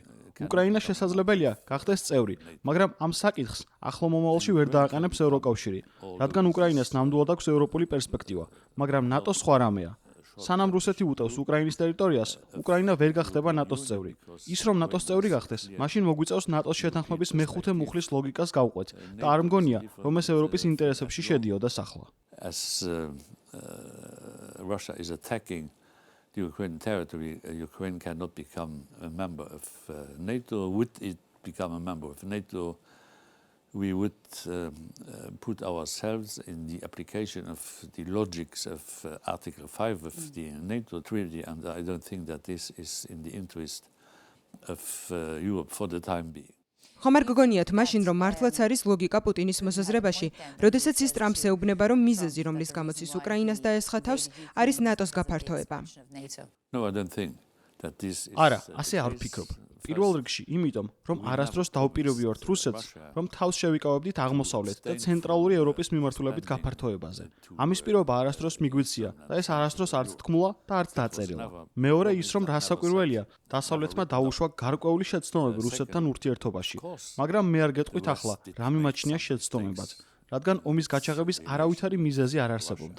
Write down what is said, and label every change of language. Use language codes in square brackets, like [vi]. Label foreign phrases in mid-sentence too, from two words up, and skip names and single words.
[ka] უკრაინა შესაძლებელია გახდეს წევრი, მაგრამ ამ საკითხს ახლო მომავალში ვერ დააყენებს ევროკავშირი, რადგან უკრაინას ნამდვილად აქვს ევროპული პერსპექტივა, მაგრამ ნატო სხვა რამეა. სანამ რუსეთი უტევს უკრაინის ტერიტორიას, უკრაინა ვერ გახდება ნატოს წევრი. ის რომ ნატოს წევრი გახდეს, მაშინ მოგვიწევს ნატოს შეთანხმების მეხუთე მუხლის ლოგიკას გავყვეთ და არ მგონია, რომ ეს ევროპის ინტერესებში შედიოდა ახლა. [en] As Russia is attacking the Ukrainian territory, Ukraine cannot become a member of NATO. Would it become a member of NATO, we would put ourselves in the application of the logics of Article 5 of the NATO Treaty, and I don't think that this is in the interest of Europe for the time being. [ka] ხომ არ გგონიათ მაშინ, რომ მართლაც არის ლოგიკა პუტინის მოსაზრებაში, როდესაც ის ტრამპს ეუბნება, რომ მიზეზი, რომლის გამოც ის უკრაინას დაესხა თავს, არის ნატოს გაფართოება? [en] No, I don't think that this is. [ka] არა, ასე არ ვფიქრობ. პირველ რიგში, იმიტომ, რომ არასდროს დავპირობდით რუსეთს, რომ თავს შევიკავებდით აღმოსავლეთ და ცენტრალური ევროპის მიმართულებით გაფართოებაზე. ამის პირობა არასდროს მიგვიცია და ეს არასდროს არც თქმულა და არც დაწერილა. მეორე ის, რომ რასაკვირველია, დასავლეთმა დაუშვა გარკვეული შეცდომები რუსეთთან ურთიერთობაში, მაგრამ მე არ გეტყვით ახლა, რა მიმაჩნია შეცდომებად, რადგან ომის გაჩაღების არავითარი მიზეზი არ არსებობდა.